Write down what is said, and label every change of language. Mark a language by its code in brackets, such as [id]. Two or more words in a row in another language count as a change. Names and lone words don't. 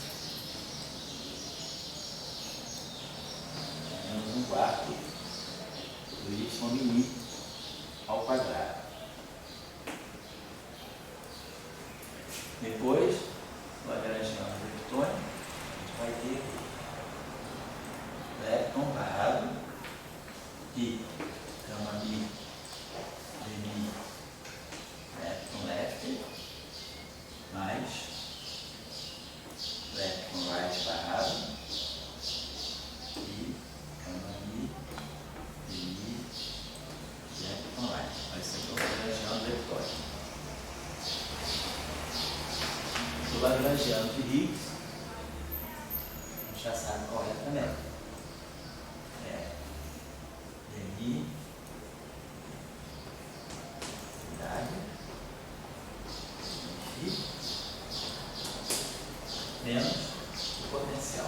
[pt] Menos 1/4 do Y min ao quadrado. Depois, o lagrangiano leptônico, a gente vai ter lepton barrado e gama mi de mi [en] lepton left [pt] mais [en] lepton right [pt] barrado e gama mi de mi lepton right. Esse aqui é o lagrangiano leptônico. O lagrangiano de Higgs já sabe qual é também. É DMI, menos o potencial.